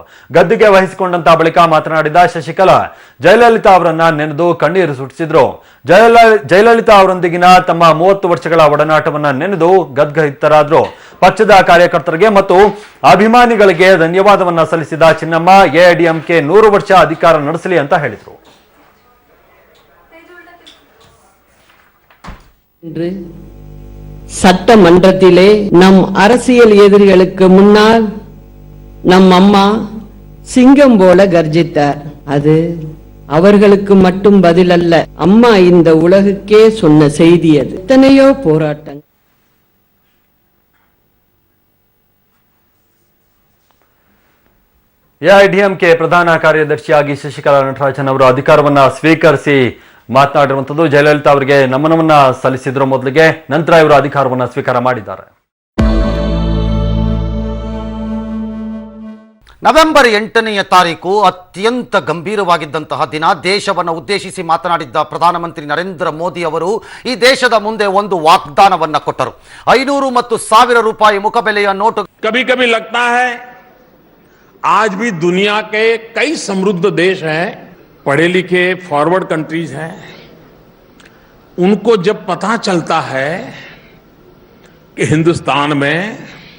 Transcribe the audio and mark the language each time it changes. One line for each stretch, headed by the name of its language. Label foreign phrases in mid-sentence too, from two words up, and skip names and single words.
Kannada: ಗದ್ದುಗೆ ವಹಿಸಿಕೊಂಡಂತ ಬಳಿಕ ಮಾತನಾಡಿದ ಶಶಿಕಲಾ ಜಯಲಲಿತಾ ಅವರನ್ನ ನೆನೆದು ಕಣ್ಣೀರು ಸುರಿಸಿದ್ರು. ಜಯಲಲಿತಾ ಅವರೊಂದಿಗಿನ ತಮ್ಮ 30 ವರ್ಷಗಳ ಒಡನಾಟವನ್ನ ನೆನೆದು ಗದ್ಗದಿತರಾದ್ರು. ಪಕ್ಷದ ಕಾರ್ಯಕರ್ತರಿಗೆ ಮತ್ತು ಅಭಿಮಾನಿಗಳಿಗೆ ಧನ್ಯವಾದವನ್ನ ಸಲ್ಲಿಸಿದ ಚಿನ್ನಮ್ಮ ಎಐಎಡಿಎಂಕೆ 100 ವರ್ಷ ಅಧಿಕಾರ ನಡೆಸಲಿ ಅಂತ ಹೇಳಿದ್ರು.
Tamil: சட்டமன்றத்திலே நம் அரசியல் எதிரிகளுக்கு முன்னால் நம் அம்மா சிங்கம் போல கர்ஜித்தார். அது அவர்களுக்கு மட்டும் பதில் அல்ல, அம்மா இந்த உலகுக்கே சொன்ன செய்தி. அது எத்தனையோ போராட்டங்கள்.
Kannada: ಎಐಎಡಿಎಂಕೆ ಪ್ರಧಾನ ಕಾರ್ಯದರ್ಶಿಯಾಗಿ ಶಶಿಕಲಾ ನಟರಾಜನ್ ಅವರು ಅಧಿಕಾರವನ್ನ ಸ್ವೀಕರಿಸಿ ಮಾತನಾಡಿರುವಂತದ್ದು. ಜಯಲಲಿತಾ ಅವರಿಗೆ ನಮನವನ್ನ ಸಲ್ಲಿಸಿದ್ರು ಮೊದಲಿಗೆ, ನಂತರ ಇವರು ಅಧಿಕಾರವನ್ನ ಸ್ವೀಕಾರ ಮಾಡಿದ್ದಾರೆ. ನವೆಂಬರ್ 8ನೇ ತಾರೀಕು ಅತ್ಯಂತ ಗಂಭೀರವಾಗಿದ್ದಂತಹ ದಿನ. ದೇಶವನ್ನು ಉದ್ದೇಶಿಸಿ ಮಾತನಾಡಿದ್ದ ಪ್ರಧಾನಮಂತ್ರಿ ನರೇಂದ್ರ ಮೋದಿ ಅವರು ಈ ದೇಶದ ಮುಂದೆ ಒಂದು ವಾಗ್ದಾನವನ್ನ ಕೊಟ್ಟರು. 500 ಮತ್ತು 1000 ರೂಪಾಯಿ ಮುಖಬೆಲೆಯ ನೋಟು.
Hindi: कभी कभी लगता है आज भी दुनिया के कई समृद्ध देश हैं, पढ़े लिखे
English: forward countries
Hindi: हैं, उनको जब पता चलता है कि हिंदुस्तान में